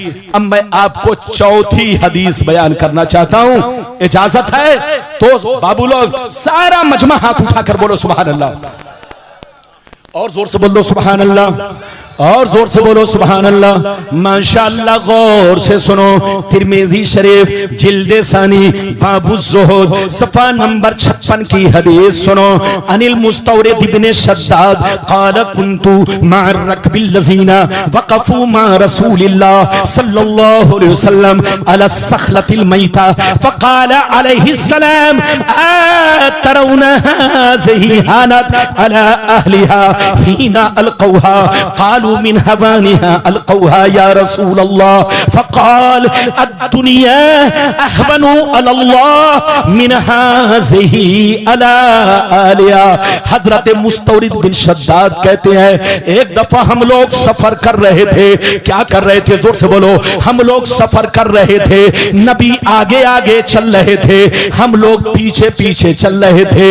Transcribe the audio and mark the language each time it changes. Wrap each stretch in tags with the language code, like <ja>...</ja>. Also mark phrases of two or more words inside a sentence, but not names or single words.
<hi>अब मैं आपको चौथी हदीस बयान करना चाहता हूं, इजाजत है? तो बाबू लोग सारा मजमा हाथ उठाकर बोलो</hi> <ar>سبحان الله,</ar> <hi>और जोर से बोलो</hi> <ar>سبحان الله,</ar> <hi>और जोर से बोलो</hi> <ar>سبحان الله.</ar> <hi>माशाअल्लाह, गौर से सुनो। तिरमिज़ी शरीफ जिल्दे सानी बाबु ज़ुहद सफ़ा नंबर 56 की हदीस सुनो।</hi> <ar>عن المستورد ابن شداد قال كنت مع الركب الذين وقفوا مع رسول الله صلى الله عليه وسلم على السخلة الميتة فقال عليه السلام أترون هذه هانت على أهلها حين ألقوها قالوا من هوانها ألقوها يا رسول الله فقال الدنيا أهون على الله من هذه على أهلها.</ar> <hi>हजरत मुस्तौरिद बिन शद्दाद कहते हैं एक दफा हम लोग सफर कर रहे थे। क्या कर रहे थे? जोर से बोलो। हम लोग सफर कर रहे थे, नबी आगे आगे चल रहे थे, हम लोग पीछे पीछे चल रहे थे।</hi>